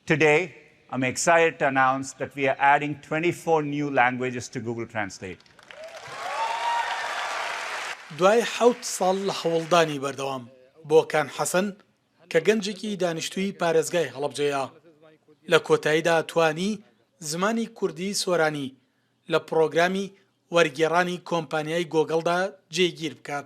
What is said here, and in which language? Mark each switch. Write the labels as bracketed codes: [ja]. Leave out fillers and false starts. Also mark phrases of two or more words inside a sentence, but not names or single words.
[en] Today, I'm excited to announce that we are adding 24 new languages to Google Translate. [ckb] دوای 7 ساڵ لە هەوڵدانی بەردەوام بۆ کان حەسەن کە گەنجێکی دانیشتووی پارێزگای هەڵەبجەیە لە کۆتاییدا توانی زمانی کوردی سۆرانی لە پرۆگرامی وەرگێڕانی کۆمپانیای گۆگڵدا جێگیر بکات.